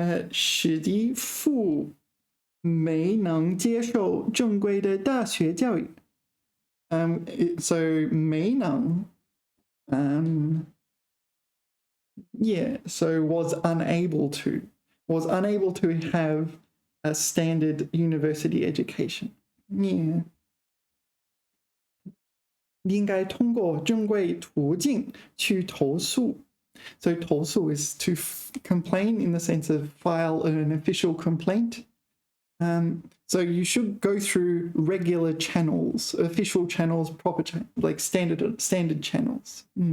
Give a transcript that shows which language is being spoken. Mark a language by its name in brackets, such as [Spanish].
[Chinese] 史蒂夫没能接受正规的大学教育. [English] So 没能, yeah, so was unable to have a standard university education. Yeah. [Chinese] 应该通过正规途径去投诉. [English] So 投诉 is to complain in the sense of file an official complaint. So you should go through regular channels, official channels, proper channels, like standard channels.